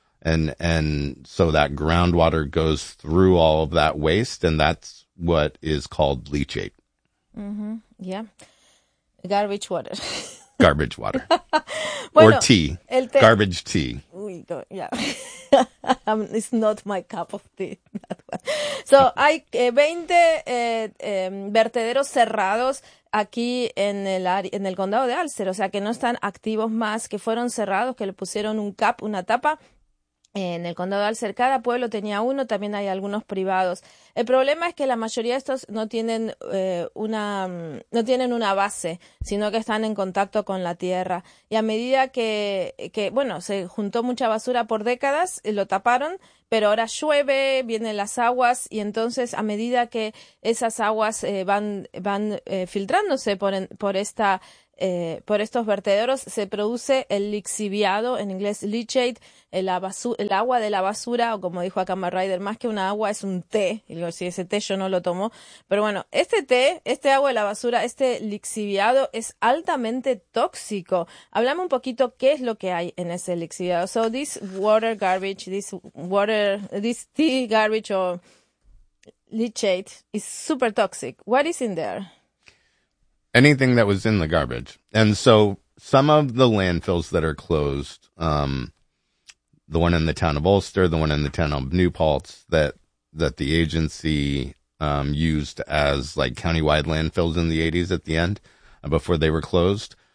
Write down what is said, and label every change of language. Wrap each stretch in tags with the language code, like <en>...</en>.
<en>And so that groundwater goes through all of that waste, and that's what is called leachate. Mm-hmm. Yeah. Garbage water. Garbage water. Bueno, or tea. Garbage tea. We go, yeah. it's not my cup of tea, that one.</en> <es>So hay 20 vertederos cerrados aquí en el condado de Ulster, o sea que no están activos más, que fueron cerrados, que le pusieron un cap, una tapa. En el condado de Ulster, cada pueblo tenía uno, también hay algunos privados. El problema es que la mayoría de estos no tienen una base, sino que están en contacto con la tierra. Y a medida que bueno, se juntó mucha basura por décadas, lo taparon, pero ahora llueve, vienen las aguas, y entonces a medida que esas aguas van filtrándose por estos vertederos, se produce el lixiviado, en inglés leachate, el agua de la basura, o como dijo acá Marrider, más que una agua, es un té. Y digo, si ese té yo no lo tomo. Pero bueno, este té, este agua de la basura, este lixiviado es altamente tóxico. Háblame un poquito qué es lo que hay en ese lixiviado.</es> <en>So this water garbage, this tea garbage or leachate is super toxic. What is in there? Anything that was in the garbage. And so some of the landfills that are closed, the one in the town of Ulster, the one in the town of New Paltz that the agency used as like countywide landfills in the 80s at the end, before they were closed.</en>